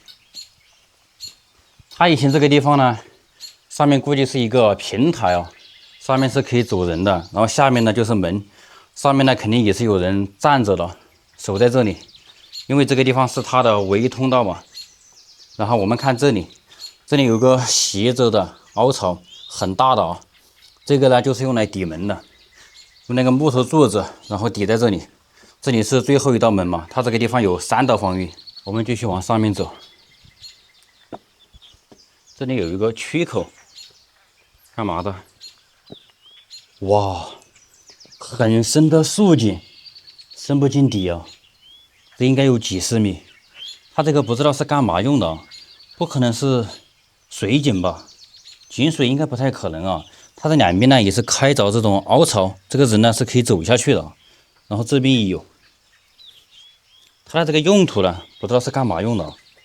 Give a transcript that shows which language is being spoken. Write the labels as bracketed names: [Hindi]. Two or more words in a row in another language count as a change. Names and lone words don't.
[Chinese] 它以前這個地方呢，上面估計是一個平台啊，上面是可以走人的，然後下面呢就是門，上面呢肯定也是有人站着的，守在這裡，因為這個地方是它的唯一通道嘛。然後我們看這裡，這裡有個斜着的凹槽，很大的啊，這個呢就是用來抵門的，用那個木頭柱子，然後抵在這裡。這裡是最後一道門嘛，它這個地方有3道防禦。我們繼續往上面走，這裡有一個曲口，幹嘛的？哇，很深的豎井，深不見底啊，這應該有幾十米。它這個不知道是幹嘛用的，不可能是水井吧？井水應該不太可能啊。它這兩邊呢也是開鑿這種凹槽，這個人呢是可以走下去的。然後這邊也有。它的這個用途呢，不知道是幹嘛用的。